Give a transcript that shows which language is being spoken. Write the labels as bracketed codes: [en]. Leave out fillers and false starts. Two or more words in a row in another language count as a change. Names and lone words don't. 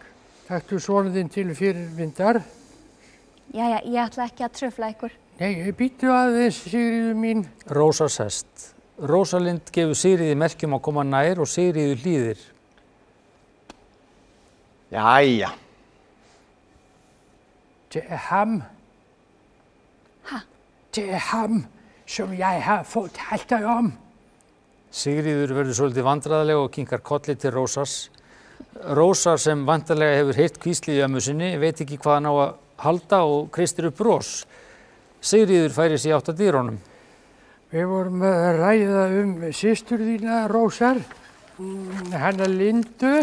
[is] Taktu sonur þinn til fyrirmyndar. Jæja, ég ætla ekki að trufla ykkur. Nei, býttu aðeins, Sigríður mín. Rósar sest. Rósalind gefur Sigríði merkjum að koma nær og Sigríður hlýðir. Jæja. [da] Det er ham. Ha? Det er ham, som jeg har fortalt dig om. [is] Sigríður verður svolítið vandræðileg og kinkar kolli til Rósars. Rósar sem vantarlega hefur heyrt hvíslið í ömmu sinni veit ekki hvað hann á að halda og kreistir upp bros. Sigríður færir sig átt að dyrunum. Við vorum að ræða systur þína, Rósar, hana Lindu.